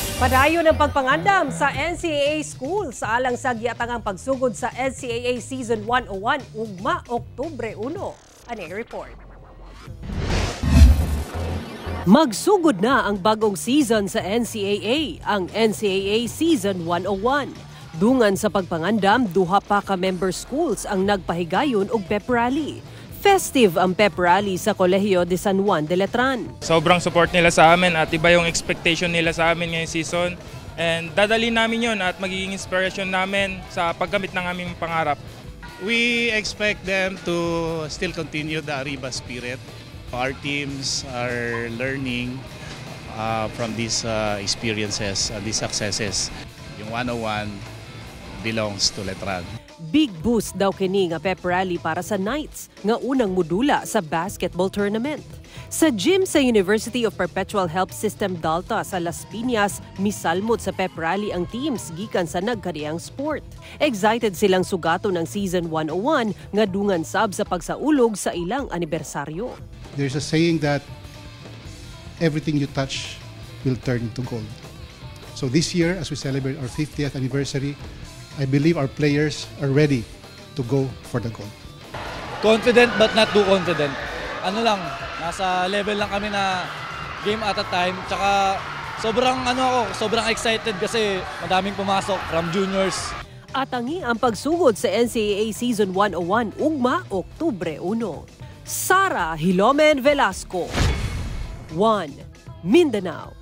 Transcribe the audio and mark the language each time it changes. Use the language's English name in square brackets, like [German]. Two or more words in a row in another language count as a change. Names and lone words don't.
[Cebuano] Padayon ang pagpangandam sa NCAA School sa alang sa giatangang pagsugod sa NCAA Season 101 ugma Oktubre 1. Ani report. Magsugod na ang bagong season sa NCAA, ang NCAA Season 101. Dungan sa pagpangandam, duha pa ka member schools ang nagpahigayon og pep rally. Festive ang pep rally sa Kolehiyo de San Juan de Letran. [Filipino] Sobrang support nila sa amin at iba yung expectation nila sa amin ngayong season. And dadali namin yun at magiging inspiration namin sa paggamit ng aming pangarap. [English] We expect them to still continue the Arriba spirit. Our teams are learning from these experiences, these successes. Yung 101 belongs to Letran. Big boost [Cebuano] daw kini nga pep rally para sa Knights nga unang modula sa basketball tournament. Sa gym sa University of Perpetual Help System Dalta sa Las Piñas, misalmot sa pep rally ang teams gikan sa nagkadiyang sport. Excited silang sugato ng Season 101 nga dungan sab sa pagsaulog sa ilang anibersaryo. [English] There's a saying that everything you touch will turn into gold. So this year, as we celebrate our 50th anniversary, I believe our players are ready to go for the gold. Confident but not too confident. [Filipino] Ano lang, nasa level lang kami na [English] game at a time. [Filipino] Tsaka sobrang excited kasi madaming pumasok [English] from juniors. [Cebuano] Atangi ang pagsugod sa NCAA Season 101 ugma Oktubre 1. Sara Hilomen Velasco, 1 Mindanao.